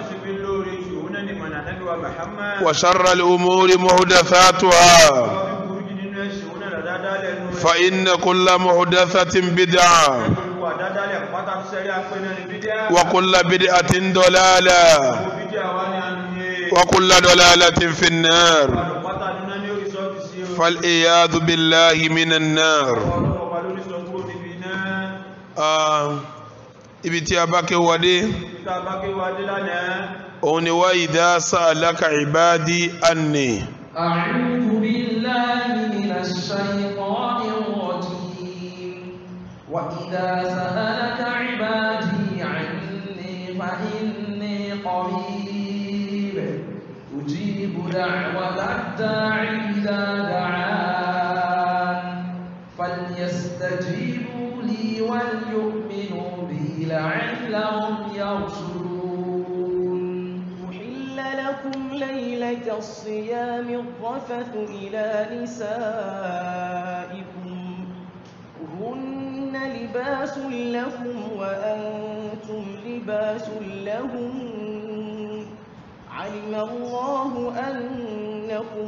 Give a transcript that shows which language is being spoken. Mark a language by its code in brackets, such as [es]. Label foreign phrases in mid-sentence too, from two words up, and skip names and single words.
[ar] وشر الأمور محدثاتها، فإن كل محدثة بدعة، وكل بدعة ضلالة، وكل ضلالة في النار، فالعياذ بالله من النار. [yo] ibi tí a bá ké wọlé òun ni wá [ar] إذا سألك عبادي عني. أعوذ بالله من الشيطان الرجيم. وإذا سألك عبادي عني فإني قريب أجيب دعوة الداع إذا دعان فليستجيبوا لي وليؤمنوا بي لعلهم يرشدون. أحل لكم ليلة الصيام الرفث إلى نسائكم هن لباس لكم وأنتم لباس لهم علم الله أنكم